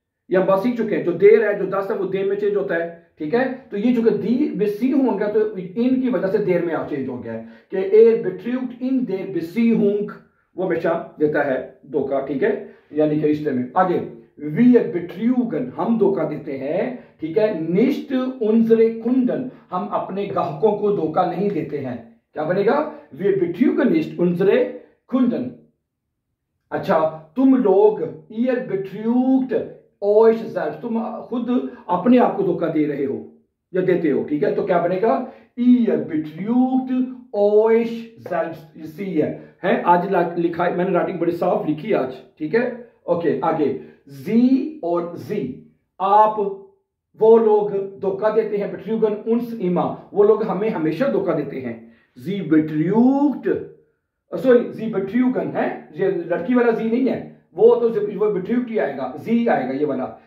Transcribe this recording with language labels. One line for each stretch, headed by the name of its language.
Hindi: ये हम बात सीख चुके हैं, जो देर है, जो 10 है, वो देर में चेंज होता है। ठीक है, तो ये जो दी Beziehung है, तो इन की वजह से देर में चेंज हो गया है कि
German: er betrügt in der Beziehung,
Hindi: वो हमेशा देता है धोखा। ठीक है, यानी कि रिश्ते में। आगे,
German: wir betrügen,
Hindi: हम धोखा देते हैं। ठीक है,
German: nicht unsere Kunden,
Hindi: हम अपने ग्राहकों को धोखा नहीं देते हैं। क्या बनेगा?
German: wir betrügen nicht unsere Kunden।
Hindi: अच्छा, तुम लोग
German: ihr betrügt euch selbst,
Hindi: तुम खुद अपने आप को धोखा दे रहे हो या देते हो। ठीक है, तो क्या बनेगा?
German: ihr betrügt euch selbst।
Hindi: इसी है आज लिखा है मैंने, राइटिंग बड़ी साफ लिखी आज। ठीक है, ओके। आगे, sie और sie, आप वो लोग धोखा देते हैं,
German: betrügen uns immer,
Hindi: वो लोग हमें हमेशा धोखा देते हैं।
German: sie betrügt,
Hindi: sorry
German: sie betrügen
Hindi: है, ये लड़की वाला sie नहीं है, वो तो वो betrügt ही आएगा, sie आएगा ये वाला।